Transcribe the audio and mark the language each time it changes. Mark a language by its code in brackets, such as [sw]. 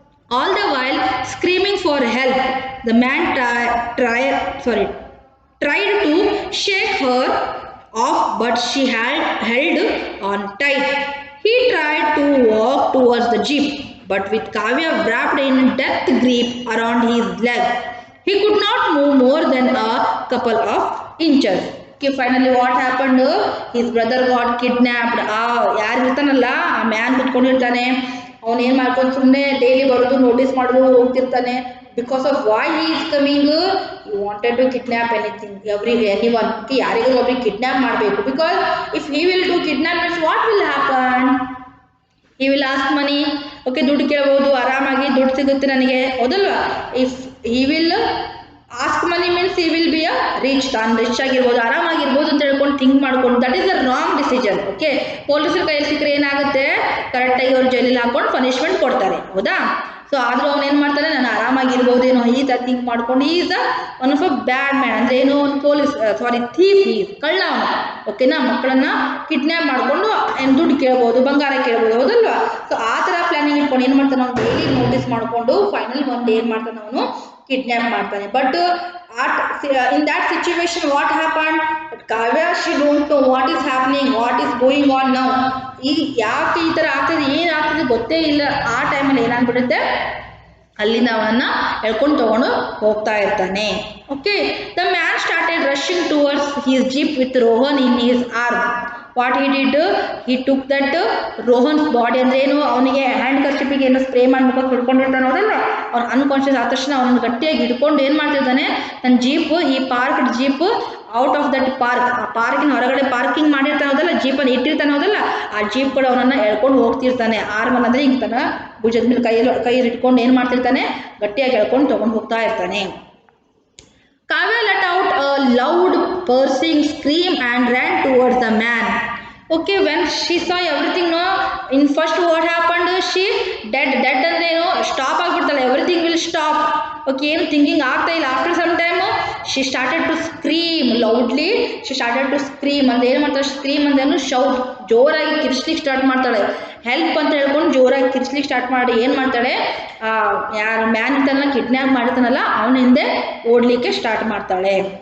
[en] All the while screaming for help, the man tried to shake her off, but she had held on tight. He tried to walk towards the jeep, but with Kavya wrapped in death grip around his leg, he could not move more than a couple of inches. Okay, finally what happened? His brother got kidnapped. [kn] ಯಾರು ಇರ್ತಾನಲ್ಲ ಆ man ಕುತ್ಕೊಂಡಿರ್ತಾನೆ, ಅವನು ಏನು ಮಾಡ್ಕೊಂಡು ಸುಮ್ಮನೆ daily ಬರೋದು notice ಮಾಡೋದು ಹೋಗ್ತಿರ್ತಾನೆ. [en] Because of why he is coming, you wanted to kidnap anything anyone. [kn] ಯಾರಿಗೂ ಒಬ್ರಿಗೆ ಕಿಡ್ನಾಪ್ ಮಾಡಬೇಕು. [en] Because if he will do kidnap means what will happen? He will ask money. [kn] Okay, ದುಡ್ಡು ಕೇಳ್ಬೋದು, ಆರಾಮಾಗಿ ದುಡ್ಡು ಸಿಗುತ್ತೆ ನನಗೆ, ಹೌದಲ್ವಾ? [en] if he will ask money means he will be a rich, [kn] ತಾನು ರಿಚ್ ಆಗಿರ್ಬೋದು, ಆರಾಮಾಗಿರ್ಬೋದು ಅಂತ ಹೇಳ್ಕೊಂಡು ಥಿಂಕ್ ಮಾಡ್ಕೊಂಡು, [en] That is a wrong decision. [kn] Okay, ಪೊಲೀಸರ ಕೈಯಲ್ಲಿ ಸಿಕ್ಕರೆ ಏನಾಗುತ್ತೆ, ಕರೆಕ್ಟಾಗಿ ಅವ್ರು ಜೈಲಿಗೆ ಹಾಕೊಂಡು ಪನಿಷ್ಮೆಂಟ್ ಕೊಡ್ತಾರೆ, ಹೌದಾ? ಸೊ ಆದರೂ ಅವನು ಏನು ಮಾಡ್ತಾನೆ, ನಾನು ಆರಾಮಾಗಿರ್ಬೋದೇನೋ ಈ ಥರ ಥಿಂಕ್ ಮಾಡ್ಕೊಂಡು, [en] Is one of a bad man. [kn] ಅಂದರೆ ಏನು, ಒಂದು ಪೊಲೀಸ್ ಥೀಫ್, ಈಸ್ ಕಳ್ಳ ಅವನು. ಓಕೆನಾ, ಮಕ್ಕಳನ್ನ ಕಿಡ್ನ್ಯಾಪ್ ಮಾಡಿಕೊಂಡು ದುಡ್ಡು ಕೇಳ್ಬೋದು, ಬಂಗಾರ ಕೇಳ್ಬೋದು, ಹೌದಲ್ವಾ? ಸೊ ಆ ಥರ ಪ್ಲಾನಿಂಗ್ ಇಟ್ಕೊಂಡು ಏನು ಮಾಡ್ತಾನೆ, ಅವ್ನು ಡೈಲಿ ನೋಟಿಸ್ ಮಾಡಿಕೊಂಡು ಫೈನಲ್ ಒಂದು ಏನು ಮಾಡ್ತಾನೆ, ಅವನು ಕಿಡ್ನ್ಯಾಪ್ ಮಾಡ್ತಾನೆ. [en] But in that situation what happened, Kavya, she don't know what is happening, what is going on now. [kn] ಈಗ ಯಾಕೆ ಈ ಥರ ಆಗ್ತದೆ, ಏನಾಗ್ತದೆ ಗೊತ್ತೇ ಇಲ್ಲ. ಆ ಟೈಮಲ್ಲಿ ಏನಾಗ್ಬಿಡುತ್ತೆ, ಅಲ್ಲಿಂದ ಅವನನ್ನು ಎಳ್ಕೊಂಡು ತಗೊಂಡು ಹೋಗ್ತಾ ಇರ್ತಾನೆ. [en] Okay, the man started rushing towards his jeep with Rohan in his arm. What he did, he took that Rohan's body, [kn] ಅಂದ್ರೆ ಏನು, ಅವನಿಗೆ ಹ್ಯಾಂಡ್ ಕರ್ಚಿಪಿಗೆ ಏನೋ ಸ್ಪ್ರೇ ಮಾಡ್ಬೇಕು ಹಿಡ್ಕೊಂಡಿರ್ತಾನೆ, ಹೌದಲ್ಲ? ಅವ್ನು ಅನ್ಕಾನ್ಷಿಯಸ್ ಆದ ತಕ್ಷಣ ಅವನು ಗಟ್ಟಿಯಾಗಿ ಹಿಡ್ಕೊಂಡು ಏನು ಮಾಡ್ತಿರ್ತಾನೆ, ತನ್ನ ಜೀಪ್, [en] ಈ parked jeep out of that park, [kn] ಆ ಪಾರ್ಕಿನ ಹೊರಗಡೆ ಪಾರ್ಕಿಂಗ್ ಮಾಡಿರ್ತಾನೆ, ಹೌದಲ್ಲ? ಜೀಪನ್ನು ಇಟ್ಟಿರ್ತಾನೆ, ಹೌದಲ್ಲ? ಆ ಜೀಪ್ ಕೂಡ ಅವನನ್ನು ಎಳ್ಕೊಂಡು ಹೋಗ್ತಿರ್ತಾನೆ. ಆರ್ಮಲ್ ಅಂದರೆ ಹಿಂಗೆ ತನ್ನ ಭುಜದ ಮೇಲೆ ಕೈ ಇಟ್ಕೊಂಡು ಏನು ಮಾಡ್ತಿರ್ತಾನೆ, ಗಟ್ಟಿಯಾಗಿ ಎಳ್ಕೊಂಡು ತೊಗೊಂಡು ಹೋಗ್ತಾ ಇರ್ತಾನೆ. [en] Kavya let out a loud piercing scream and ran towards the man. Okay, when she saw everything, no, in first what happened, she dead [kn] ಅಂದ್ರೆ ಏನು, stop ಆಗಿಬಿಡ್ತಾಳೆ, [en] Everything will stop. [kn] Okay, ಏನು ಥಿಂಕಿಂಗ್ ಆಗ್ತಾ ಇಲ್ಲ. [en] after some time she started to scream loudly, she started to scream [kn] ಅಂದ್ರೆ ಏನು ಮಾಡ್ತಾಳೆ, scream ಅಂದ್ರೇನು, shout, ಜೋರಾಗಿ ಕಿರ್ಚ್ಲಿಕ್ಕೆ ಸ್ಟಾರ್ಟ್ ಮಾಡ್ತಾಳೆ. ಹೆಲ್ಪ್ ಅಂತ ಹೇಳ್ಕೊಂಡು ಜೋರಾಗಿ ಕಿರ್ಚ್ಲಿಕ್ಕೆ ಸ್ಟಾರ್ಟ್ ಮಾಡಿ ಏನು ಮಾಡ್ತಾಳೆ, ಯಾರು ಮ್ಯಾನ್ ಇರ್ತಾನಲ್ಲ, ಕಿಡ್ನ್ಯಾಪ್ ಮಾಡಿರ್ತಾನಲ್ಲ, ಅವನ ಹಿಂದೆ ಓಡಲಿಕ್ಕೆ ಸ್ಟಾರ್ಟ್ ಮಾಡ್ತಾಳೆ.